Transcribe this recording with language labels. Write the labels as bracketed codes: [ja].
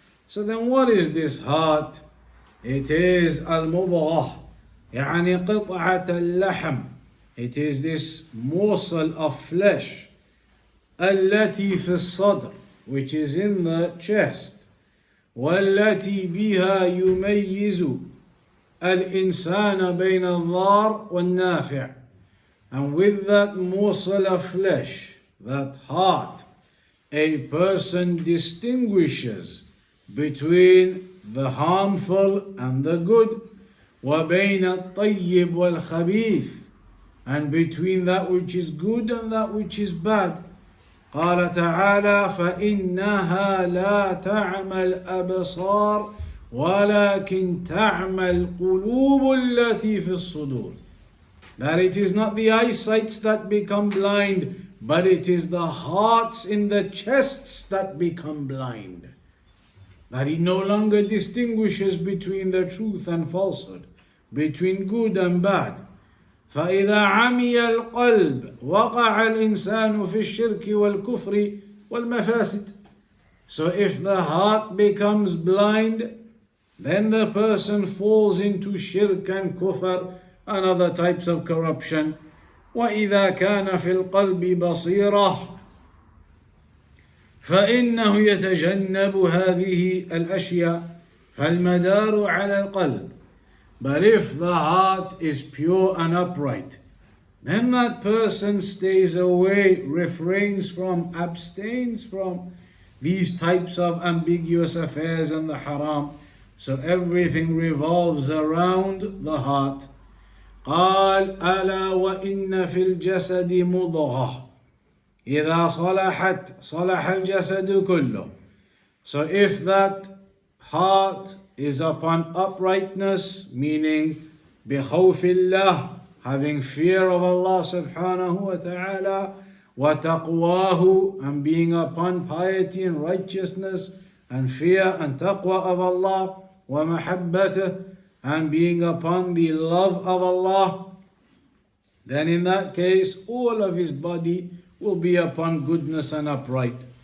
[en] So then what is this heart? It is al-mudghah, [ar] يعني قطعة اللحم. [en] It is this morsel of flesh. [ar] التي في الصدر, [en] which is in the chest. [ar] والتي بها يميز الإنسان بين الضار والنافع. [en] And with that morsel of flesh, that heart, a person distinguishes between the harmful and the good, [ar] وبين الطيب والخبيث, [en] and between that which is good and that which is bad. [ar] قال تعالى فإنها لا تعمى الأبصار ولكن تعمى القلوب التي في الصدور. [en] That it is not the eyesights that become blind, but it is the hearts in the chests that become blind. That he no longer distinguishes between the truth and falsehood, between good and bad. [ar] فإذا عمي القلب وقع الإنسان في الشرك والكفر والمفاسد. [en] So if the heart becomes blind, then the person falls into shirk and kufr and other types of corruption. [ar] وإذا كان في القلب بصيرة فإنه يتجنب هذه الأشياء فالمدار على القلب. [en] But if the heart is pure and upright, then that person stays away, refrains from, abstains from these types of ambiguous affairs and the haram. So everything revolves around the heart. [ar] قال ألا وإن في الجسد مضغة إذا صلحت صلح الجسد كله. [en] So if that heart is upon uprightness, meaning [ar] بخوف الله, [en] having fear of Allah subhanahu wa ta'ala, وتقواه, and being upon piety and righteousness and fear and taqwa of Allah, ومحبته, and being upon the love of Allah, then in that case all of his body will be upon goodness and upright.